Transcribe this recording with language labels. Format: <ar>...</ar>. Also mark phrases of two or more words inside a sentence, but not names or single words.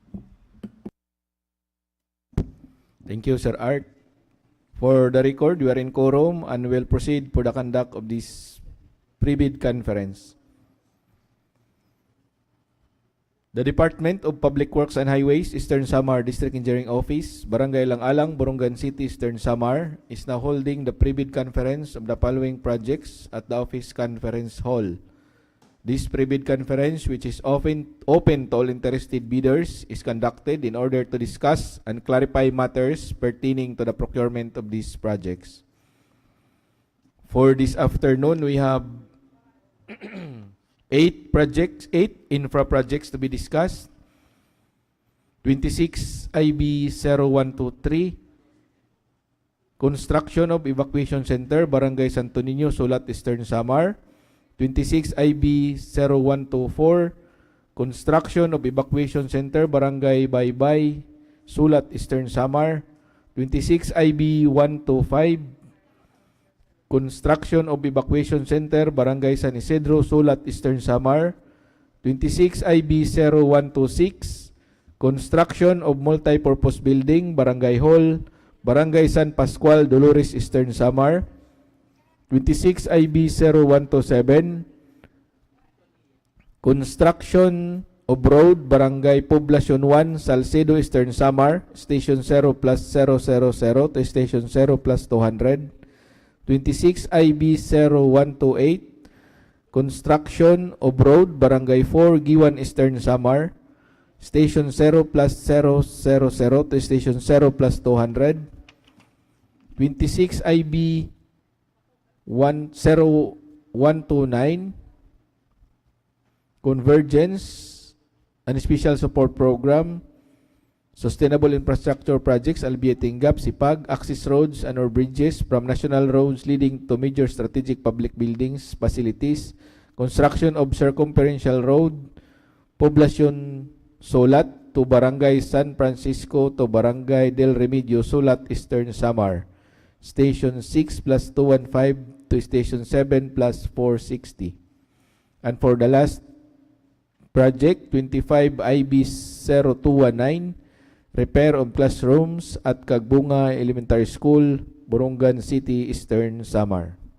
<en>Thank you, Sir Art. For the record, we are in quorum and will proceed for the conduct of this pre-bid conference. The Department of Public Works and Highways, Eastern Samar District Engineering Office, Barangay Lang-Alang, Borongan City, Eastern Samar, is now holding the pre-bid conference of the following projects at the Office Conference Hall. This pre-bid conference, which is open to all interested bidders, is conducted in order to discuss and clarify matters pertaining to the procurement of these projects. For this afternoon, we have 8 infra projects to be discussed. 26 IB 0123, construction of evacuation center, Barangay Santo Nino, Sulat, Eastern Samar. 26 IB 0124, construction of evacuation center, Barangay Baybay, Sulat, Eastern Samar. 26 IB 125, construction of evacuation center, Barangay San Isidro, Sulat, Eastern Samar. 26 IB 0126, construction of multi-purpose building, Barangay Hall, Barangay San Pascual, Dolores, Eastern Samar. 26 IB 0127, construction of road, Barangay Poblacion 1, Salcedo, Eastern Samar, Station 0 plus 000 to Station 0 plus 200. 26 IB 0128, construction of road, Barangay 4, Giwan, Eastern Samar, Station 0 plus 000 to Station 0 plus 200. 26 IB 10129, Convergence and Special Support Program, Sustainable Infrastructure Projects, Alleviating Gap, SIPAG, access roads and or bridges from national roads leading to major strategic public buildings, facilities, construction of circumferential road, Poblacion Sulat to Barangay San Francisco to Barangay Del Remedio, Sulat, Eastern Samar. Station 6 plus 215 to Station 7 plus 460. And for the last project, 25 IB 0219, repair of classrooms at Kagbunga Elementary School, Borongan City, Eastern Samar.</en>